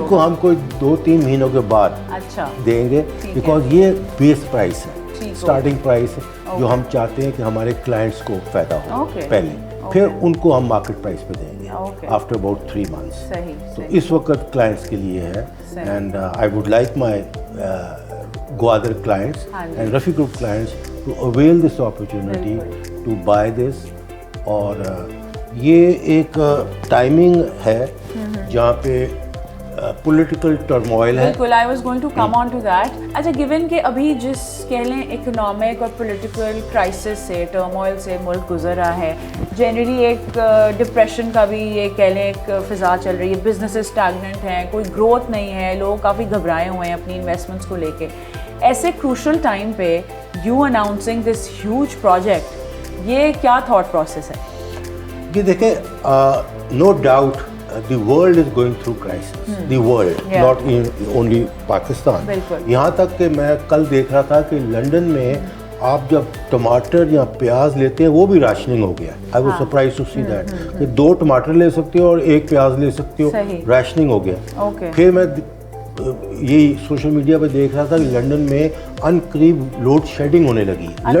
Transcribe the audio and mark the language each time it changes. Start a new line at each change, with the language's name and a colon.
Urdu: ان کو ہم کوئی 2-3 مہینوں کے بعد دیں گے, بیکاز یہ بیس پرائس ہے, اسٹارٹنگ پرائس ہے جو ہم چاہتے ہیں کہ ہمارے کلائنٹس کو فائدہ ہو پہلے, پھر ان کو ہم مارکیٹ پرائس پہ دیں گے
English: After about 3 months.
Urdu: تو اس وقت کلائنٹس کے لیے ہے.
English: And I would like my Gwadar clients and Rafi Group clients to avail this opportunity to buy this.
Urdu: اور یہ ایک ٹائمنگ ہے جہاں پہ پولیٹیکل ٹرموائل ہے.
English: بالکل, I was going to come on to that.
Urdu: اچھا, گیون کہ ابھی جس کہہ لیں اکنامک اور پولیٹیکل کرائسس سے, ٹرموائل سے ملک گزر رہا ہے, جنرلی ایک ڈپریشن کا بھی یہ کہہ لیں ایک فضا چل رہی ہے, بزنس اسٹیگننٹ ہیں, کوئی گروتھ نہیں ہے, لوگ کافی گھبرائے ہوئے ہیں اپنی انویسٹمنٹس کو لے کے. ایسے کروشل ٹائم پہ
English: you announcing this huge project,
Urdu: یہ کیا تھاٹ پروسیس ہے؟ یہ دیکھیں,
English: No doubt the world is going through crisis. The world, not only Pakistan.
Urdu: یہاں تک کہ میں کل دیکھ رہا تھا کہ لنڈن میں آپ جب ٹماٹر یا پیاز لیتے ہیں وہ بھی راشننگ ہو گیا.
English: I was surprised to see that
Urdu: کہ 2 ٹماٹر لے سکتے ہو اور 1 پیاز لے سکتے ہو, راشننگ ہو گیا. پھر میں یہی سوشل میڈیا پہ دیکھ رہا تھا کہ لنڈن میں ان قریب لوڈ شیڈنگ ہونے لگی ہے.